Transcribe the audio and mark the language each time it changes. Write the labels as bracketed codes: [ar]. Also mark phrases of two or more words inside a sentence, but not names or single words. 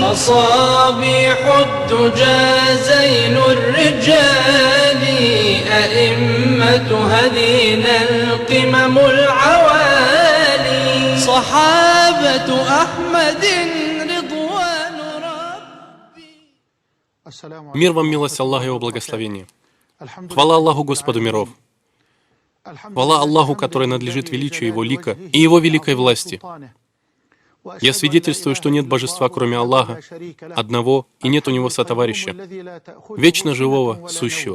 [ar] مصابيح الدجى زين الرجال أئمة هدينا القمم العوالي. صحابة أحمد رضوان ربي. [ru] Мир вам, милость Аллаха и Его благословение. Хвала Аллаху, Господу миров. Хвала Аллаху, который надлежит величию Его лика и Его великой власти. Я свидетельствую, что нет божества, кроме Аллаха, одного, и нет у Него сотоварища, вечно живого, сущего.